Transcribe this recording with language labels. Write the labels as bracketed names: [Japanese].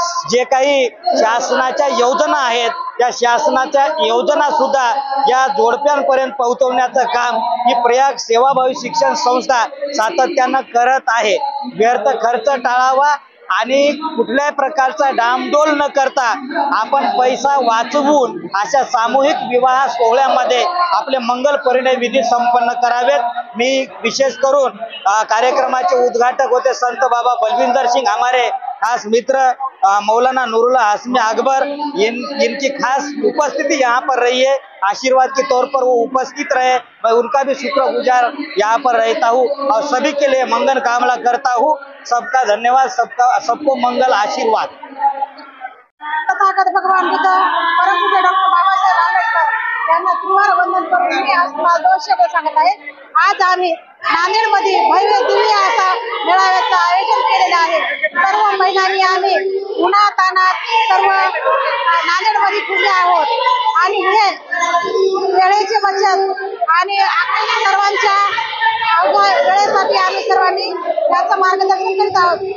[Marathi] जे काही शासनाच्या योजना आहेत त्या शासनाच्या योजना सुद्धा या जोडप्यांपर्यंत पोहोचवण्याचं काम ही प्रयाग सेवाभावी शिक्षण संस्था सातत्यानं करत आहे। व्यर्थ खर्च टाळावा आणि कुठल्याही प्रकारचा डामडोल न करता आपण पैसा वाचवून अशा सामूहिक विवाह सोहळ्यामध्ये आपले मंगल परिणय विधी संपन्न करावेत। मी विशेष करून कार्यक्रमाचे उद्घाटक होते [Hindi] संत बाबा बलविंदर सिंह हमारे खास मित्र मौलाना नूरुल्लाह हाशमी अकबर, इनकी खास उपस्थिति यहाँ पर रही है। आशीर्वाद के तौर पर वो उपस्थित रहे, मैं उनका भी शुक्रगुजार यहाँ पर रहता हूँ और सभी के लिए मंगल कामना करता हूँ। सबका धन्यवाद, सबको मंगल आशीर्वाद। [Marathi] तथागत भगवान बुद्ध परमपूज्य डॉक्टर बाबासाहेब आंबेडकर यांना त्रिवार वंदन करून मी आज तुम्हाला 2 शब्द सांगत आहे। आज आम्ही नांदेडमध्ये भव्य दिव्य असा मेळाव्याचं आयोजन केलेलं आहे। सर्व महिलांनी आम्ही उन्हातानात सर्व नांदेडमध्ये फिरले आहोत आणि हे वेळेची बचत आणि सर्वांच्या वेळेसाठी आम्ही सर्वांनी याचं मार्गदर्शन करीत आहोत।